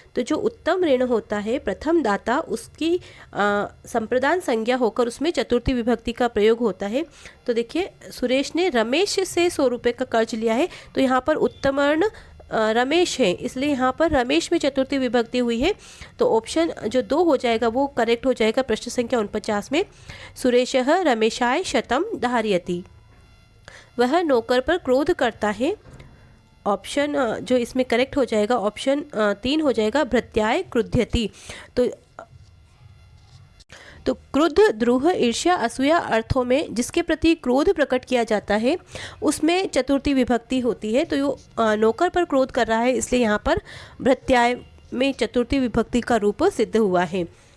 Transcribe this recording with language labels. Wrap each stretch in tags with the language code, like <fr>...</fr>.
<hi>तो जो उत्तम ऋण होता है प्रथम दाता उसकी संप्रदान संज्ञा होकर उसमें चतुर्थी विभक्ति का प्रयोग होता है। तो देखिए सुरेश ने रमेश से 100 रुपये का कर्ज लिया है, तो यहाँ पर उत्तम ऋण रमेश है, इसलिए यहाँ पर रमेश में चतुर्थी विभक्ति हुई है। तो ऑप्शन जो 2 हो जाएगा वो करेक्ट हो जाएगा प्रश्न संख्या 49 में।</hi> <sa>सुरेशः रमेशाय शतम धारयति।</sa> <hi>वह नौकर पर क्रोध करता है। ऑप्शन जो इसमें करेक्ट हो जाएगा ऑप्शन 3 हो जाएगा,</hi> <sa>भृत्याय क्रुध्यति।</sa> <hi>तो क्रुद्ध, द्रोह, ईर्ष्या, असूया अर्थों में जिसके प्रति क्रोध प्रकट किया जाता है उसमें चतुर्थी विभक्ति होती है। तो यो नौकर पर क्रोध कर रहा है, इसलिए यहाँ पर भृत्याय में चतुर्थी विभक्ति का रूप सिद्ध हुआ है।</hi>